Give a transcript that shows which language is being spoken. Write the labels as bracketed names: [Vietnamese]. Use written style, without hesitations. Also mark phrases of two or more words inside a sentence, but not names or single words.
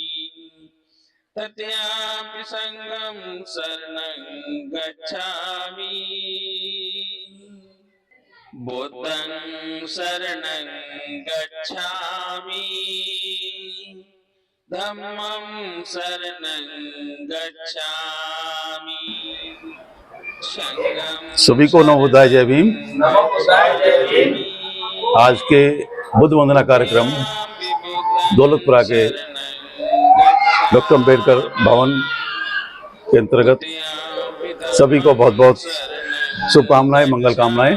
[Pali] तृतीयाम्पि संघं शरणं गच्छामि बुद्धं शरणं गच्छामि धम्मं शरणं गच्छामि संघं [Hindi] सभी को नवोदय जय भीम। आज के बुद्ध वंदना कार्यक्रम दौलतपुरा के डॉक्टर अम्बेडकर भवन के अंतर्गत सभी को बहुत बहुत शुभकामनाएं, मंगल कामनाएं।